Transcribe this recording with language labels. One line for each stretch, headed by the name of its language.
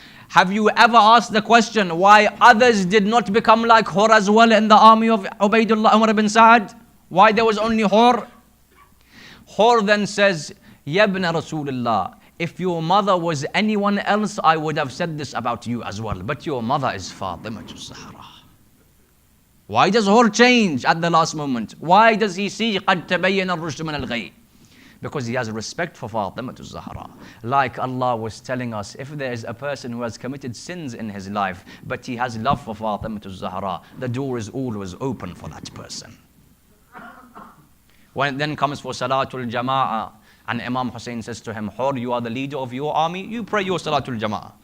English: Have you ever asked the question why others did not become like Hur as well in the army of Ubaidullah Umar ibn Sa'ad? Why there was only Hur? Hur then says, Yabna Rasulullah, if your mother was anyone else, I would have said this about you as well. But your mother is Fatima Zahra. Why does Hur change at the last moment? Why does he see
Arabic: قَدْ تَبَيَّنَ الرُّشْدُ مِنَ الْغَيِّ?
English: Because he has respect for Fatima Zahra. Like Allah was telling us, if there is a person who has committed sins in his life, but he has love for Fatima Zahra, the door is always open for that person. When it then comes for Salatul Jama'ah, and Imam Hussein says to him, Hur, you are the leader of your army, you pray your Salatul Jama'ah.